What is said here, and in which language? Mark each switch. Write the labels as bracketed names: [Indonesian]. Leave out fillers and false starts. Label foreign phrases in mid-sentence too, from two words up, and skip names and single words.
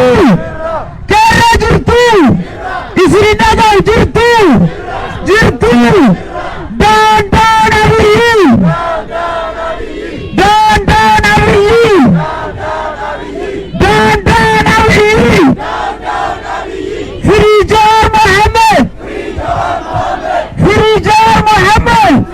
[Oromo] Kera jirtu! Isri nagaa jirtu! Jirtu! [English] Down, down, Abiy! Down, down, Abiy! Down, down, Abiy! Free Jawar Mohammed! Free Jawar Mohammed!